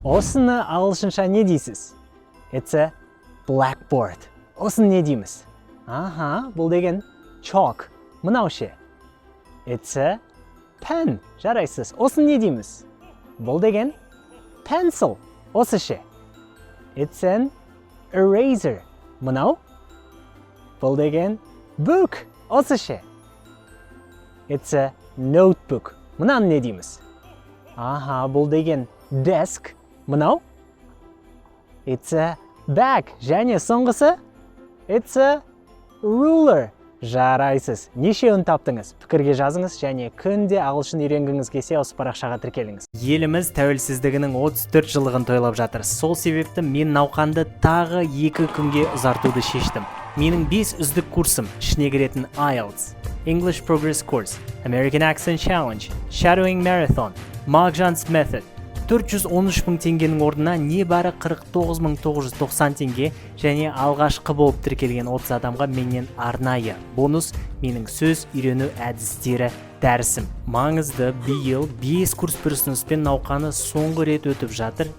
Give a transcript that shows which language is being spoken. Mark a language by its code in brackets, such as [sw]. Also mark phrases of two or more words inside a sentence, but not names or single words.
[kk] Осыны ағылшынша не дейсіз? [en] It's a blackboard. [kk] Осыны не дейміз? Бұл деген chalk. Мынау ше? [en] It's a pen. [kk] Жарайсыз. Осыны не дейміз? Бұл деген pencil. Осы ше? [en] It's an eraser. [kk] Мынау? Бұл деген book. Осы ше? [en] It's a notebook. [kk] Мынаны не дейміз? Бұл деген desk. Мынау? [en] It's a bag. [kk] Және соңғысы? [en] It's a ruler. [kk] Жарайсыз. Нешеуін таптыңыз? Пікірге жазыңыз және күнде ағылшын үйренгіңіз келсе осы парақшаға тіркеліңіз. Еліміз тәуелсіздігінің 34 жылдығын тойлап жатыр. Сол себепті мен науқанды тағы 2 күнге ұзартуды шештім. Менің 5 үздік курсым ішіне кіретін IELTS, English Progress Course, American Accent Challenge, Shadowing Marathon, Mark-Jan's Method 413 мың теңгенің орнына небәрі 49.990 теңге және алғашқы болып тіркелген 30 адамға менен арнайы бонус менің сөз үйрену әдістері дәрісім. Маңызды биыл 5 курс бір ұсыныспен науқаны соңғы рет өтіп жатыр.